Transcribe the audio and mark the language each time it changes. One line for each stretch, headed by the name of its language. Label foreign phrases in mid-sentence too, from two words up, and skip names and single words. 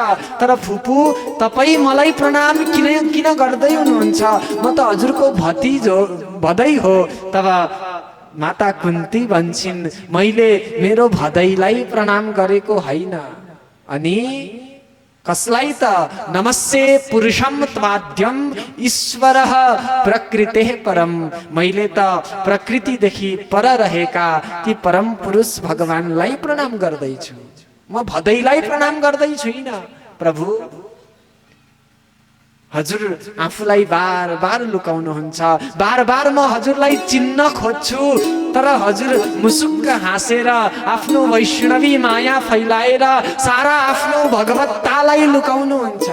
Nepali: तर फुपू तपाई मलाई प्रणाम किन गर्दै हुनुहुन्छ? म त हजुरको भतिजो भदै हो। तब माता कुन्ती भन्छन्, मैले मेरो भदैलाई प्रणाम गरेको होइन। अनि कसलाई त?
Sanskrit: नमस्ते पुरुषम त्वाद्यम ईश्वरः प्रकृतेः परम।
Nepali: मैले त प्रकृतिदेखि पर रहेका ती परम पुरुष भगवानलाई प्रणाम गर्दैछु, म भदैलाई प्रणाम गर्दै छुइन। प्रभु, हजुर आफूलाई बार बार लुकाउनुहुन्छ, बार बार म हजुरलाई चिन्न खोज्छु, तर हजुर मुसुक्क हाँसेर आफ्नो वैष्णवी माया फैलाएर सारा आफ्नो भगवत्तालाई लुकाउनुहुन्छ।